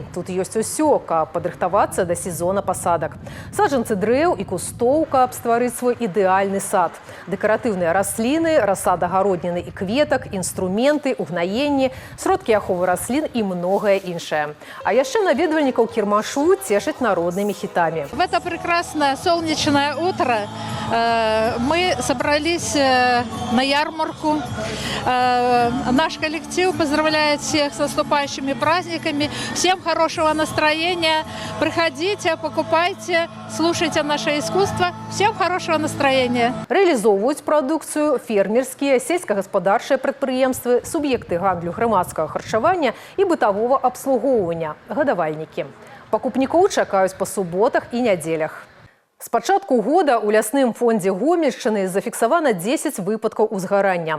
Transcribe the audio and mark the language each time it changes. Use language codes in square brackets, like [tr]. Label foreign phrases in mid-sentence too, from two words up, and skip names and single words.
[be] Тут ёсць усё, каб падрыхтавацца да сезона пасадак. Саджанцы дрэў і кустоў, каб стварыць свой ідэальны сад. Дэкаратыўныя расліны, расад агародніны і кветак, інструменты, угнаенні, сродкі аховы раслін і многое іншае. А яшчэ наведвальнікаў кірмашу цешаць народнымі хітамі. [ru] В это прекрасное солнечное утро мы собрались на ярмарку. Наш коллектив поздравляет всех с наступающими праздниками. Всем хорошего настроения. Приходите, покупайте, слушайте наше искусство. Всем хорошего настроения. Реализовывают продукцию фермерские, [be] сельскохосподарчыя прадпрыемствы, субъекты гандлю грамадскага харчавання і бытавога абслугоўвання, гадавальнікі. Пакупнікоў чакаюць па суботах і нядзелях. З пачатку года ў лясным фондзе Гомельшчыны зафіксавана 10 выпадкаў узгарання.